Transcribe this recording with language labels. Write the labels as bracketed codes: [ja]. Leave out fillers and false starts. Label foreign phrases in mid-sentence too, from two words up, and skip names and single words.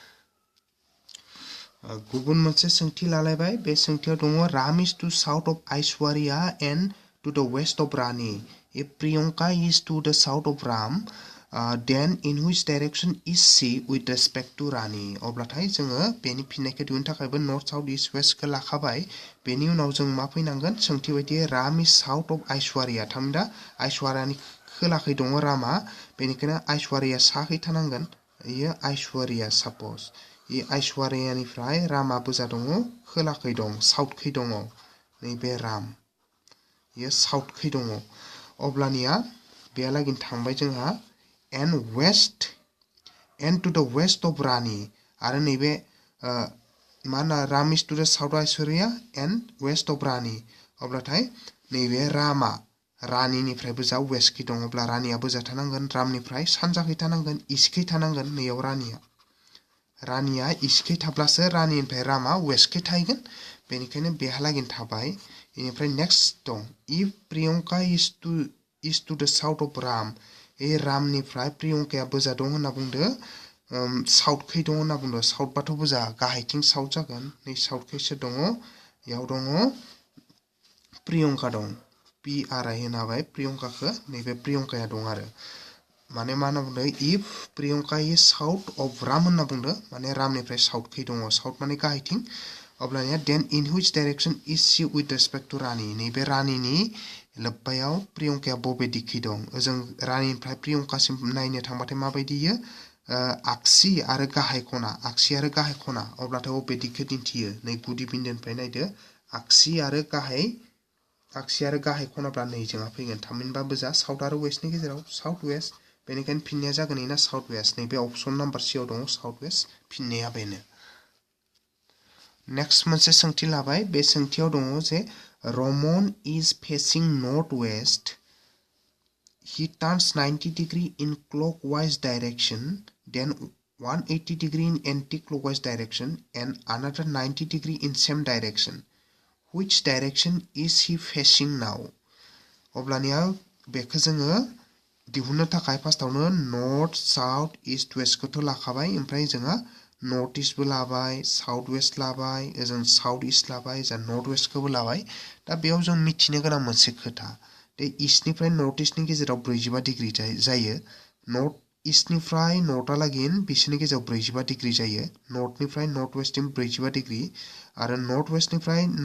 [brx] गुबुन मोनसे सोंथि लालायबाय बे सोंथियाव दङ [en] Ram is to south of Aishwarya and to the west of Rani if Priyanka is to the south of Ram then in which direction is she with respect to Rani [brx] अब्लाथाय जोङो बेनि फिननायखौ दिहुननो थाखायबो [en] north south east west [brx] खौ लाखाबाय बेनि उनाव जों मा फैनांगोन सोंथि बायदियै [en] Ram is south of Aishwarya [brx] थामहिनबा आइश्वरियानि खोलाखै दङ रामा बेनिखायनो आइश्वरिया साखै थानांगोन इयो आइश्वरिया सापज इ आइश्वरियानिफ्राय रामा बोजा दङ खोलाखै दं साउथखै दङ नैबे राम इयो साउथखै दङ अब्लानिया बेयालागै थांबाय जोंहा [en] and west and to the west of Rani [brx] आरो नैबे माना राम [en] is to the south Aishwarya and west of Rani [brx] अब्लाथाय नैबे रामा रानिनिफ्रायबो जा वेस्टखै दङ अब्ला रानियाबो जा थानांगोन रामनिफ्राय सानजाखै थानांगोन इस्टखै थानांगोन नैयाव रानिया इस्टखै थाब्लासो रानिनिफ्राय रामा वेस्टखै थाहैगोन बेनिखायनो बेहालागै थाबाय बेनिफ्राय नेक्स्ट दं [en] if Priyanka is to the south of Ram [brx] ए रामनिफ्राय प्रियंकाया बोजा दं होनना बुंदो साउथखै दं होनना बुंदो साउथबाथ' बोजा गाहायथिं साउथ जागोन नै साउथखैसो दङ याव दङ प्रियंका दं पि आर आइ होना होबाय प्रियंकाखौ नैबे प्रियंकाया दं आरो माने मा होनना बुंदो इफ [en] Priyanka is south of Ram [brx] होनना बुंदो माने रामनिफ्राय साउथखै दङ साउथ माने गाहायथिं अब्लानिया [en] then in which direction is she with respect to Rani [brx] नैबे रानिनि लोब्बायाव प्रियंकाया बबे दिगखै दं ओजों रानिनिफ्राय प्रियंकासिम नायनो थांबाथाय माबायदियो आगसि आरो गाहाय खना अब्लाथाय बबे दिगखौ दिन्थियो नै गुदि बिन्दोनिफ्राय नायदो आगसि आरो गाहाय खनाब्ला नै जोंहा फैगोन थामहिनबा बोजा साउथ आरो वेस्टनि गेजेराव [en] south west [brx] बेनिखायनो फिननाया जागोन इना [en] south west [brx] नैबे [en] option number [brx] सियाव दङ [en] south west [brx] फिननाया बेनो नेक्स्ट मोनसे सोंथि लाबाय बे सोंथियाव दङ जे [en] Raman is facing northwest. He turns 90 degree in clockwise direction, then 180 degree in anti-clockwise direction, and another 90 degree in same direction. Which direction is he facing now? [brx] अब्लानिया बेखौ जोङो दिहुननो थाखाय फार्स्टआवनो [en] north south east [brx] वेस्टखौथ' लाखाबाय ओमफ्राय जोंहा [en] north east [brx] लाबाय [en] south west [brx] लाबाय ओजों [en] south east [brx] लाबाय जा [en] north west [brx] लाबाय दा बेयाव जों मिथिनो गोनां मोनसे खोथा दे इस्टनिफ्राय [en] north east [brx] गेजेराव 45 डिग्री जायो [en] north east [brx] नर्थालागै बिसोरनि गेजेराव 45 डिग्री जायो नर्थनिफ्राय [en] north west [brx] 45 डिग्री आरो [en] north west